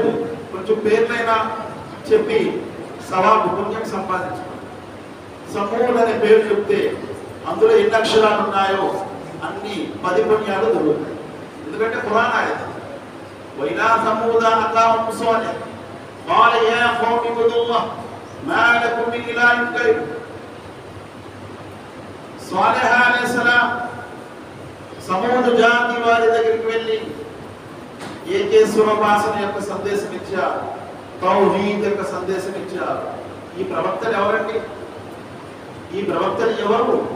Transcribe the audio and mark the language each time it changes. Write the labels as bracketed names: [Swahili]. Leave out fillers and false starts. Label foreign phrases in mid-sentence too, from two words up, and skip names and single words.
[Telugu] కొంచెం పేర్లైనా చెప్పి సవాబు పుణ్యం సంపాదించుకోండి. సమూద్ అనే పేరు చెప్తే అందులో ఎన్ని అక్షరాలు ఉన్నాయో అన్ని 10 పుణ్యాలు దొరుకుతాయి. ఎందుకంటే ఖురాన్ ఆయత. [Arabic] وإلى ثمود أخاهم صالحا قال يا قوم اعبدوا الله ما لكم من إله غيره. [Telugu] సాలిహ్ అలైహిస్సలాం సమూద్ జాతి వారి దగ్గరికి వెళ్ళి ఏకేశ్వరోపాసన యొక్క సందేశం ఇచ్చారు, తౌహీద్ యొక్క సందేశం ఇచ్చారు. ఈ ప్రవక్తలు ఎవరండి? ఈ ప్రవక్తలు ఎవరు?